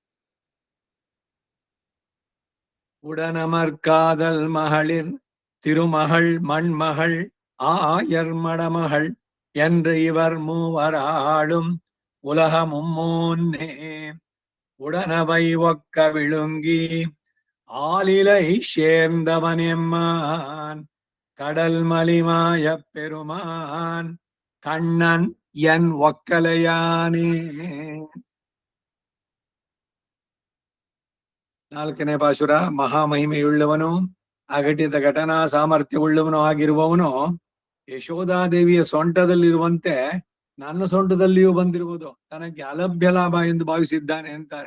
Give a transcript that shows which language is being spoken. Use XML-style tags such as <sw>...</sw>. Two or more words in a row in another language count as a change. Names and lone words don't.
<ta>உடனமர்காதல் மகளிர் திருமகள் மண்மகள் ஆயர் மடமகள் என்று இவர் மூவராளும் உலகமும் மூன்னே உடனவை ஒக்க விழுங்கி ஆலிலை சேர்ந்தவன் எம்மான் கடல் மலிமாய பெருமான் கண்ணன் என் ಒಕ್ಕಲೆಯಾನೇ.</ta> <kn>ನಾಲ್ಕನೇ ಪಾಶುರ. ಮಹಾಮಹಿಮೆಯುಳ್ಳವನು ಅಘಟಿತ ಘಟನಾ ಸಾಮರ್ಥ್ಯವುಳ್ಳವನು ಆಗಿರುವವನು ಯಶೋಧಾದೇವಿಯ ಸೊಂಟದಲ್ಲಿರುವಂತೆ ನನ್ನ ಸೊಂಟದಲ್ಲಿಯೂ ಬಂದಿರುವುದು ತನಗೆ ಅಲಭ್ಯ ಲಾಭ ಎಂದು ಭಾವಿಸಿದ್ದಾನೆ ಅಂತಾರೆ.</kn>